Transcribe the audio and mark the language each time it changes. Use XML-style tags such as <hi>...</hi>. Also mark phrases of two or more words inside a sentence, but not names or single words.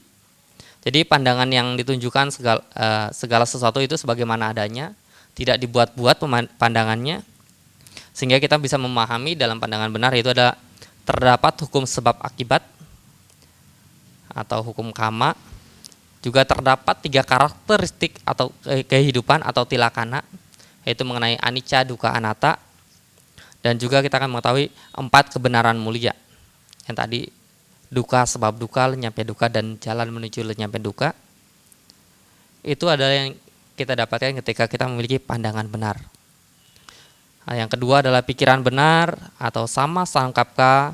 <id>Jadi pandangan yang ditunjukkan segala sesuatu itu sebagaimana adanya, tidak dibuat-buat pandangannya, sehingga kita bisa memahami dalam pandangan benar itu ada terdapat hukum sebab akibat atau hukum kama, juga terdapat 3 karakteristik atau kehidupan atau tilakana, yaitu mengenai</id> <pi>anicca, dukkha, anatta,</pi> <id>dan juga kita akan mengetahui 4 kebenaran mulia yang tadi dukkha sebab dukkha, lenyapnya dukkha, dan jalan menuju lenyapnya dukkha. Itu adalah yang kita dapatkan ketika kita memiliki pandangan benar. Nah, yang kedua adalah pikiran benar atau</id> <pi>sama sangkapka.</pi>